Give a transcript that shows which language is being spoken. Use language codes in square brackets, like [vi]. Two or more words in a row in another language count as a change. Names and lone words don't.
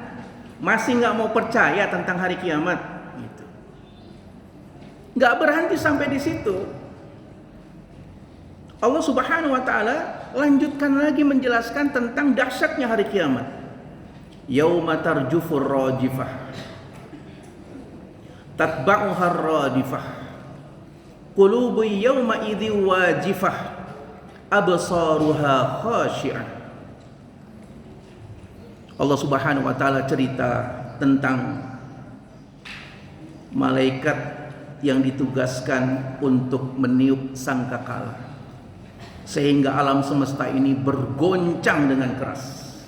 [id] Masih nggak mau percaya tentang hari kiamat, gitu. Nggak berhenti sampai di situ. [ar] الله سبحانه وتعالى [id] lanjutkan lagi menjelaskan tentang dahsyatnya hari kiamat. [ar] يوم ترجف الراجفة تتبعها الرادفة قلوب يومئذ واجفة أبصارها خاشعة. الله سبحانه وتعالى cerita tentang malaikat yang ditugaskan untuk meniup sangkakala, sehingga alam semesta ini bergoncang dengan keras.